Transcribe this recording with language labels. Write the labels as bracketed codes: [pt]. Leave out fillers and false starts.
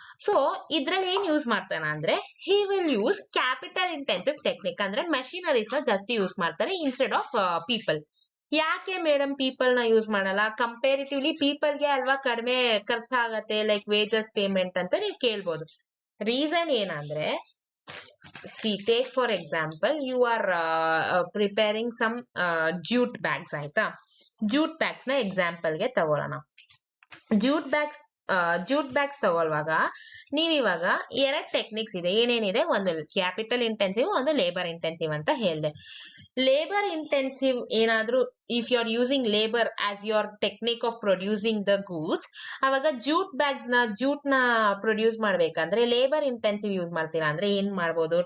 [kn] So ಇದ್ರಲ್ಲಿ ಏನ್ use ಮಾಡ್ತಾನೆ ಅಂದ್ರೆ [en] he will use capital intensive technique [kn] ಅಂದ್ರೆ ಮಷಿನರೀಸ್ ನ ಜಾಸ್ತಿ ಯೂಸ್ ಮಾಡ್ತಾರೆ [en] Instead of people. [kn] ಯಾಕೆ ಮೇಡಮ್ ಪೀಪಲ್ ನ ಯೂಸ್ ಮಾಡಲ್ಲ? ಕಂಪೇರಿಟಿವ್ಲಿ ಪೀಪಲ್ ಗೆ ಅಲ್ವಾ ಕಡಿಮೆ ಖರ್ಚಾಗತ್ತೆ, ಲೈಕ್ ವೇಜಸ್ ಪೇಮೆಂಟ್ ಅಂತ ನೀವು ಕೇಳ್ಬೋದು. ರೀಸನ್ ಏನಂದ್ರೆ [en] take for example, you are preparing some jute bags, [kn] ಆಯ್ತಾ? ಜೂಟ್ ಬ್ಯಾಗ್ಸ್ ನ ಎಕ್ಸಾಂಪಲ್ ಗೆ ತಗೊಳ್ಳೋಣ. ಜೂಟ್ ಬ್ಯಾಗ್ಸ್ ತಗೊಳ್ಳುವಾಗ ನೀವಿವಾಗ ಎರಡ್ ಟೆಕ್ನಿಕ್ಸ್ ಇದೆ. ಏನೇನಿದೆ? ಒಂದು ಕ್ಯಾಪಿಟಲ್ ಇಂಟೆನ್ಸಿವ್, ಒಂದು ಲೇಬರ್ ಇಂಟೆನ್ಸಿವ್ ಅಂತ ಹೇಳಿದೆ. ಲೇಬರ್ ಇಂಟೆನ್ಸಿವ್ ಏನಾದ್ರೂ [en] if you are using labour as your technique of producing the goods, [kn] ಅವಾಗ ಜೂಟ್ ನ ಪ್ರೊಡ್ಯೂಸ್ ಮಾಡ್ಬೇಕಂದ್ರೆ ಲೇಬರ್ ಇಂಟೆನ್ಸಿವ್ ಯೂಸ್ ಮಾಡ್ತೀರಾ ಅಂದ್ರೆ ಏನ್ ಮಾಡ್ಬೋದು?